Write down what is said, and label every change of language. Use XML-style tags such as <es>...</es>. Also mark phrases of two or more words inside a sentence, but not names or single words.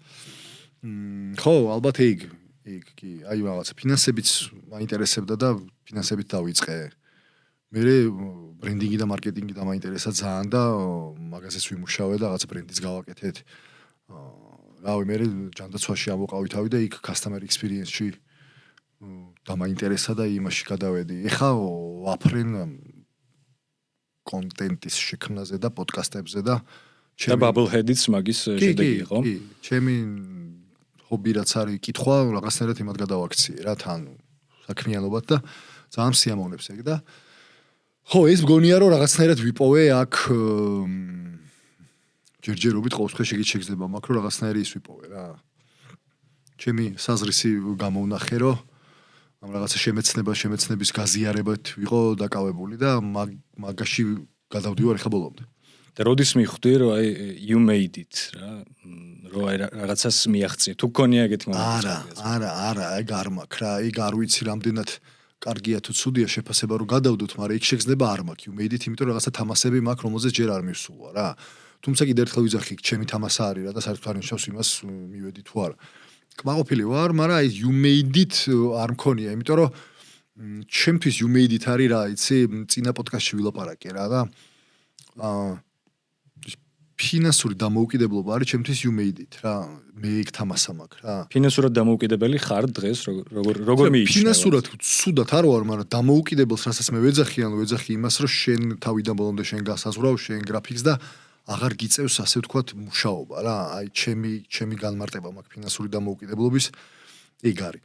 <ka>ხო, ალბათ ეგ კი, აი რაღაცა ფინანსებიც მაინტერესებდა და ფინანსებით დავიწყე. მე ბრენდინგი და მარკეტინგი დამაინტერესა ძალიან და მაგაზეც ვიმუშავე და რაღაც ბრენდის გავაკეთეთ. რავი, მე ჯანდაცვაში ამოყავი თავი და იქ</ka> <en>customer experience-</en> <ka>ში დამაინტერესა და იმაში გადავედი. ეხა ვაფრენ კონტენტის შექმნაზე და პოდკასტებზე და Bubblehead-იც მაგის შედეგი იყო. კი, ჩემი ჰობი რაც არის კითხვა, რაღაცნაირად იმად გადავაქციე რა თან საქმიანობად და ძალიან სიამოვნებს ეგ და ხო, ეს მგონია რომ რაღაცნაირად ვიპოვე აქ ჯერჯერობით ყოველთვის შეგიძლება მაქვს რომ რაღაცნაირი ის ვიპოვე რა. ჩემი საზრისი გამოვნახე რომ ამ რაღაცა შემეცნების გაზიარებად ვიყო დაკავებული და მაგაში გადავდივარ ახლა ბოლომდე. და როდის მიხვდი რომ აი</ka> <en>you made it</en> <ka>რა, რომ აი რაღაცას მიაღწია. თუ გქონია ეგეთი მომენტი? არა, ეგ არ მაქვს რა, ეგ არ ვიცი რამდენად კარგია თუ ცუდია შეფასება რომ გადავდოთ, მაგრამ ეგ შეგრძნება არ მაქვს</ka> <en>you made it,</en> <ka>იმიტომ რომ რაღაცა თამასები მაქვს, რომელზეც ჯერ არ მივსულა რა. თუმცა კიდევ ერთხელ ვიძახი, ჩემი თამასა არის რა და საერთოდ არ ნიშნავს იმას მივედი თუ არა. კმაყოფილი ვარ, მაგრამ აი</ka> <en>you made it</en> <ka>არ მქონია, იმიტომ რომ ჩემთვის</ka> <en>you made it</en> <ka>არის რა, იცი, წინა პოდკასტში ვილაპარაკე რა და ფინანსური დამოუკიდებლობა არის ჩემთვის</ka> <en>you made it</en> <ka>რა, მე იქ თამასა მაქვს რა. ფინანსურად დამოუკიდებელი ხარ დღეს როგორ მიიჩნევა? ფინანსურად ცუდად არ ვარ, მაგრამ დამოუკიდებელს რასაც მე ვეძახი იმას, რომ შენ თავიდან ბოლომდე შენ გასაზღვრავ, შენ გრაფიკს და აღარ გიწევს ასე ვთქვათ მუშაობა რა. აი ჩემი განმარტება მაქვს ფინანსური დამოუკიდებლობის ეგ არის.</ka>